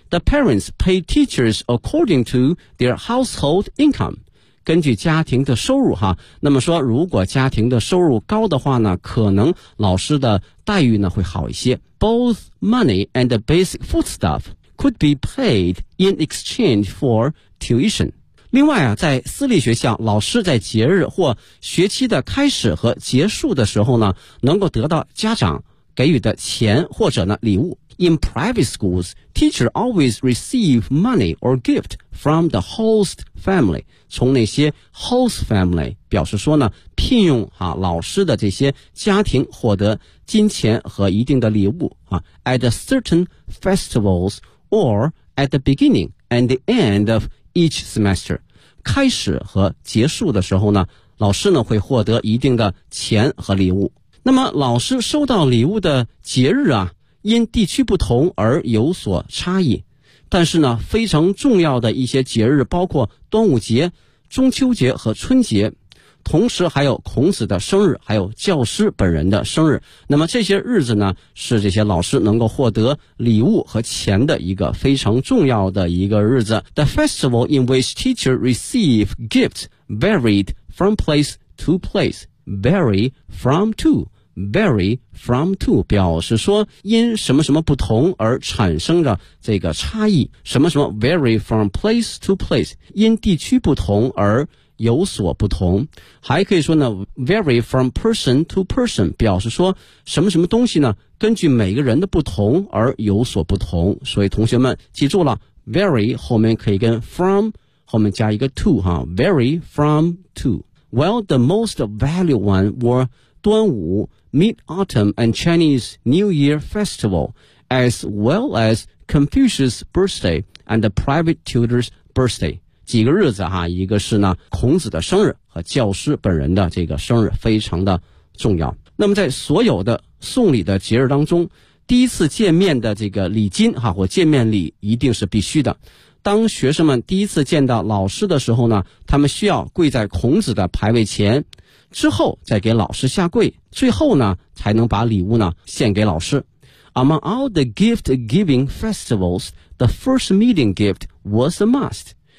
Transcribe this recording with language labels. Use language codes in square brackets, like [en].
[en] The parents pay teachers according to their household income， [zh] 根据家庭的收入哈。那么说如果家庭的收入高的话呢，可能老师的待遇呢会好一些。 [en] Both money and the basic foodstuff could be paid in exchange for tuition。 [zh] 另外啊，在私立学校，老师在节日或学期的开始和结束的时候呢，能够得到家长给予的钱或者呢礼物。 [en] In private schools, teachers always receive money or gift from the host family. [zh] 从那些 host family 表示说呢，聘用啊老师的这些家庭获得金钱和一定的礼物啊。 [en] At certain festivals or at the beginning and the end of each semester， [zh] 开始和结束的时候呢，老师呢会获得一定的钱和礼物。那么老师收到礼物的节日啊，因地区不同而有所差异，但是呢非常重要的一些节日包括端午节、中秋节和春节，同时还有孔子的生日，还有教师本人的生日。那么这些日子呢是这些老师能够获得礼物和钱的一个非常重要的一个日子。 [en] The festival in which teacher receive gifts varied from place to place. [zh] Vary from to 表示说因什么什么不同而产生的这个差异，什么什么 [en] vary from place to place， [zh] 因地区不同而有所不同。还可以说呢 [en] vary from person to person， [zh] 表示说什么什么东西呢根据每个人的不同而有所不同。所以同学们记住了， vary 后面可以跟 from 后面加一个 to 哈， vary from to。 [en] Well the most valued one were 端午、 mid-autumn and Chinese New Year festival， as well as Confucius birthday and the private tutor's birthday。 [zh] 几个日子哈，一个是呢孔子的生日和教师本人的这个生日非常的重要。那么在所有的送礼的节日当中，第一次见面的这个礼金哈或见面礼一定是必须的。当学生们第一次见到老师的时候呢，他们需要跪在孔子的牌位前，之后再给老师下跪，最后呢才能把礼物呢献给老师。 [en] Among all the gift giving festivals, the first meeting gift was a must.